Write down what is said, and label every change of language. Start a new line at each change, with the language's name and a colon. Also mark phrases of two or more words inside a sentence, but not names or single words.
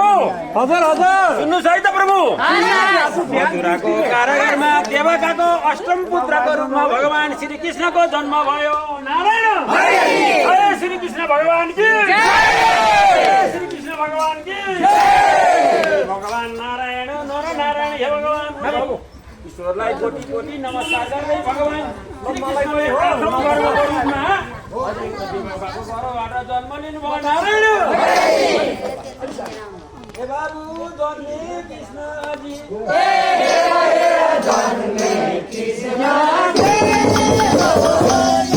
Nepali: हजुर हजुर सुन्नुहोस् है त प्रभु मथुराको कारागारमा देवकाको अष्टम पुत्रको रूपमा भगवान श्री कृष्णको जन्म भयो नारायण
Hindi: जय श्री कृष्ण भगवान की
Nepali: श्री कृष्ण भगवान की भगवान नारायण नर नारायण हे भगवान ईश्वरलाई कोटि कोटि नमस्कार गर्दै भगवान मलाई प्रथम गर्वको रूपमा गर्भबाट जन्म लिनुभयो नारायण हे बाबु जन्मे कृष्णजी जन्मे कृष्ण